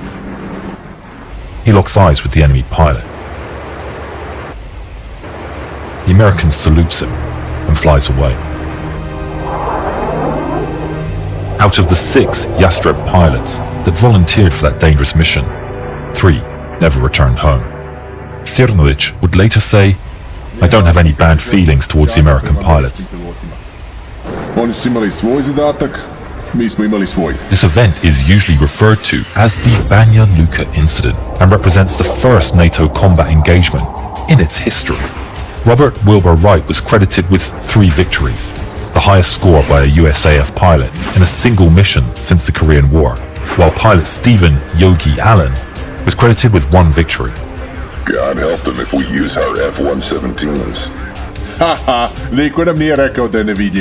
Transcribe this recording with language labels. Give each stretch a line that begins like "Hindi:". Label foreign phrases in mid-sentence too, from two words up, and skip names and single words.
English: He locks eyes with the enemy pilot. The American salutes him and flies away. Out of the 6 Yastreb pilots that volunteered for that dangerous mission, 3 never returned home. Cernalic would later say, "I don't have any bad feelings towards the American pilots."
Serbian: Oni su imali svoj zadatak, mi smo imali svoj.
English: This event is usually referred to as the Banja Luka incident and represents the first NATO combat engagement in its history. Robert Wilbur Wright was credited with 3 victories, the highest score by a USAF pilot in a single mission since the Korean War, while pilot Stephen Yogi Allen was credited with 1 victory. God help them if we use our F-117s.
Serbian: Haha, niko nam nije rekao da je nevidljiv.